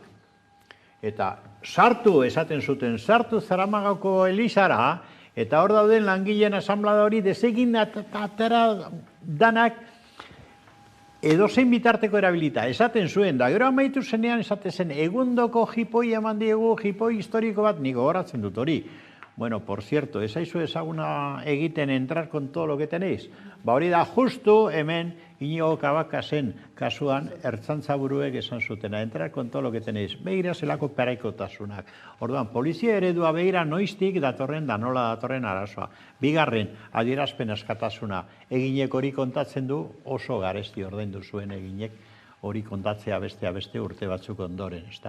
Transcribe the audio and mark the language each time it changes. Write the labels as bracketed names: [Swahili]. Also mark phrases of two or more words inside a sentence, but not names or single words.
[Basque] Eta sartu esaten zuten, sartu Zaramagako Elizara, eta hor dauden langileen asamblada hori desegin atera danak edozein bitarteko erabilita. Esaten zuen, da gero amaitu zenean esaten zen, egundoko jipoi eman diegu, jipoi historiko bat, niko horatzen dut hori. Bueno, [Spanish] por cierto, [Basque] ezaizu ezaguna egiten [Spanish] entrar con todo lo que tenéis. [Basque] Hori da justu hemen Inigo Cabakasen kasuan ertzantzaburuek esan zutena, [Spanish] entrar con todo lo que tenéis. [Basque] Begira zelako paraikotasunak. Orduan, polizia eredua begira noiztik datorren da nola datorren arazoa. Bigarren, adierazpen askatasuna. Eginek hori kontatzen du oso garesti ordaindu zuen eginek hori kontatzea beste urte batzuk ondoren, ezta?